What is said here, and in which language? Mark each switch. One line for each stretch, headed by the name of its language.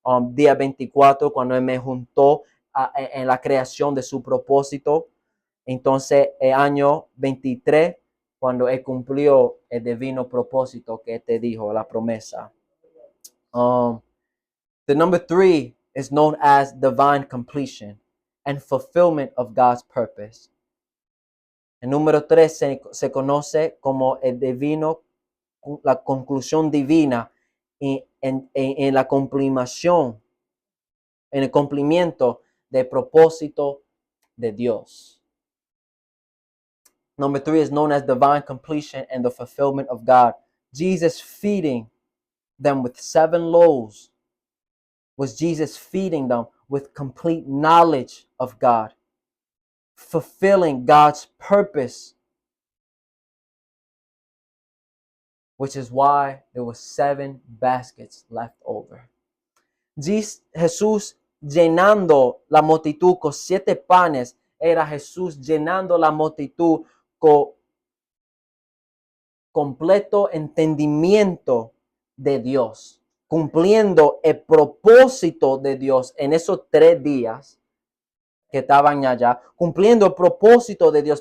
Spanish: Día 24, cuando él me juntó en la creación de su propósito. Entonces, el año 23, cuando él cumplió el divino propósito que te dijo, la promesa.
English: The number 3 is known as divine completion and fulfillment of God's purpose.
Spanish: El número 3 se conoce como el divino, la conclusión divina en la complimación, en el cumplimiento del propósito de Dios.
English: Number 3 is known as divine completion and the fulfillment of God. Jesus feeding them with 7 loaves was Jesus feeding them with complete knowledge of God, fulfilling God's purpose, which is why there were 7 baskets left over.
Spanish: Jesús llenando la multitud con 7 panes, era Jesús llenando la multitud con completo entendimiento de Dios, cumpliendo el propósito de Dios en esos 3 días que estaban allá, cumpliendo el propósito de Dios.